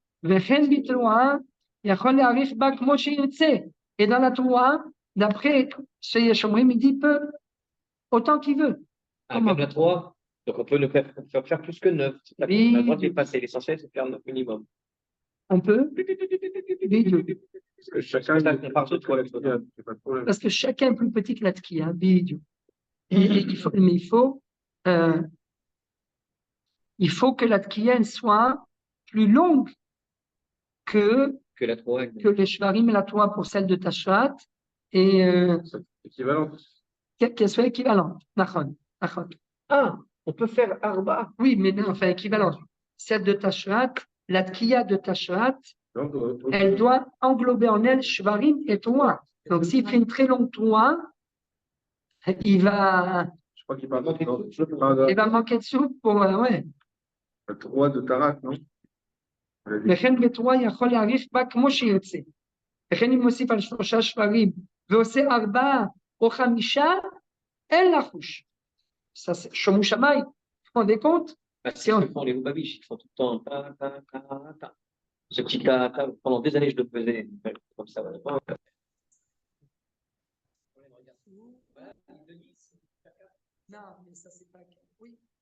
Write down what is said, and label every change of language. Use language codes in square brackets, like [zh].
[he] וכן בתרועה יכול להאריך בה כמו שירצה. [fr] Et dans la Troua, d'après ce Yeshomrim, il dit peu, autant qu'il veut. Comme la 3, donc on peut ne faire plus que 9. On a le droit de dépasser. L'essentiel, c'est de faire 9 minimum. On peut. Parce que chacun est plus Parce que chacun est plus petit que la Tkiya. Il faut que la Tkiya soit plus longue que la 3. Que les Shvarim et la Troua pour celle de Tashrat. Et équivalente. Qu'elle soit équivalente. Nachon. Ah, on peut faire Arba. Oui, mais non, enfin équivalente. Celle de Tashrat, la Tkiya de Tashrat, elle doit englober en elle Shvarim et Troua. Donc s'il fait une très longue Troua, il va. Je crois qu'il va manquer de soupe pour. Ouais. La 3 de Tarat, non? [he] וכן בתרועה יכול להאריך בה כמו שירצה. וכן אם מוסיף על 3 שברים ועושה 4 או 5, אין לחוש. שומו שמיים, [fr] vous vous rendez compte? C'est ce que font les Lubavitch, ils font tout le temps ta. Ce petit ta, pendant des années je le faisais comme ça. Non, mais ça c'est pas. Oui.